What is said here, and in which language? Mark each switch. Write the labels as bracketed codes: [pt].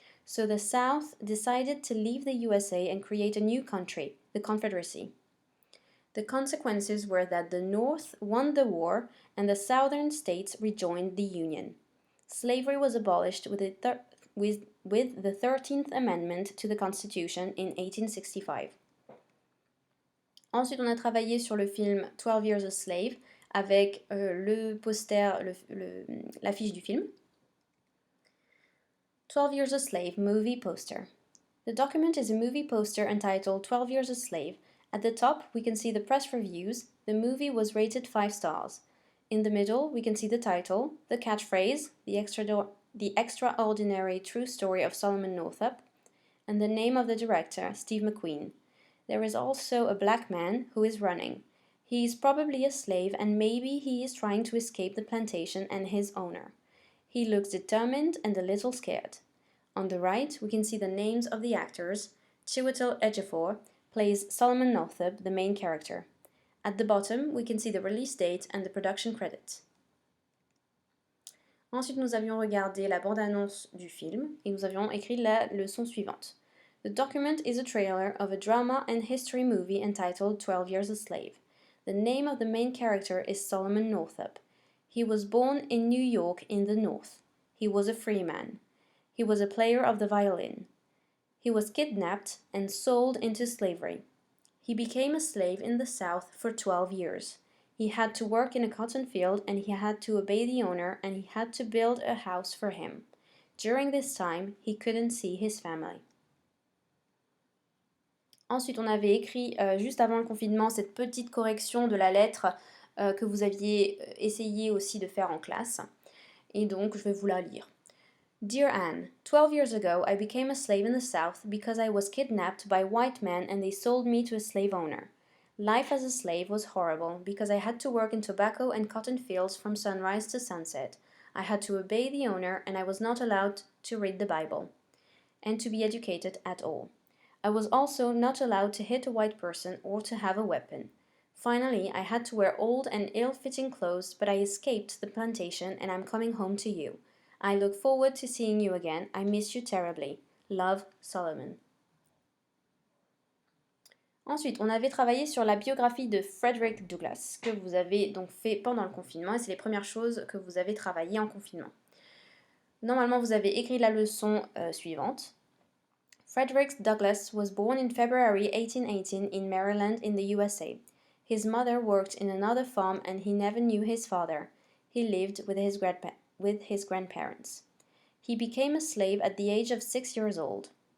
[en] So the South decided to leave the USA and create a new country, the Confederacy. The consequences were that the North won the war and the Southern states rejoined the Union. Slavery was abolished with the 13th Amendment to the Constitution in 1865. [fr] Ensuite, on a travaillé sur le film 12 Years a Slave avec le poster, l'affiche du film. [en] 12 Years a Slave movie poster. The document is a movie poster entitled 12 Years a Slave. At the top, we can see the press reviews. The movie was rated 5 stars. In the middle, we can see the title, the catchphrase, the extraordinary true story of Solomon Northup, and the name of the director, Steve McQueen. There is also a black man who is running. He is probably a slave and maybe he is trying to escape the plantation and his owner. He looks determined and a little scared. On the right, we can see the names of the actors. Chiwetel Ejiofor plays Solomon Northup, the main character. At the bottom, we can see the release date and the production credits. [fr] Ensuite, nous avions regardé la bande-annonce du film et nous avions écrit la leçon suivante. [en] The document is a trailer of a drama and history movie entitled 12 Years a Slave. The name of the main character is Solomon Northup. He was born in New York in the North. He was a free man. He was a player of the violin. He was kidnapped and sold into slavery. He became a slave in the South for 12 years. He had to work in a cotton field and he had to obey the owner and he had to build a house for him. During this time, he couldn't see his family. [fr] Ensuite, on avait écrit juste avant le confinement cette petite correction de la lettre que vous aviez essayé aussi de faire en classe. Et donc, je vais vous la lire. [en] Dear Anne, 12 years ago I became a slave in the South because I was kidnapped by white men and they sold me to a slave owner. Life as a slave was horrible because I had to work in tobacco and cotton fields from sunrise to sunset. I had to obey the owner and I was not allowed to read the Bible and to be educated at all. I was also not allowed to hit a white person or to have a weapon. Finally, I had to wear old and ill-fitting clothes, but I escaped the plantation and I'm coming home to you. I look forward to seeing you again. I miss you terribly. Love, Solomon. [fr] Ensuite, on avait travaillé sur la biographie de Frederick Douglass, que vous avez donc fait pendant le confinement, et c'est les premières choses que vous avez travaillées en confinement. Normalement, vous avez écrit la leçon suivante. [en] Frederick Douglass was born in February 1818 in Maryland in the USA. His mother worked in another farm and he never knew his father. He lived with his grandparents. He became a slave at the age of 6 years old.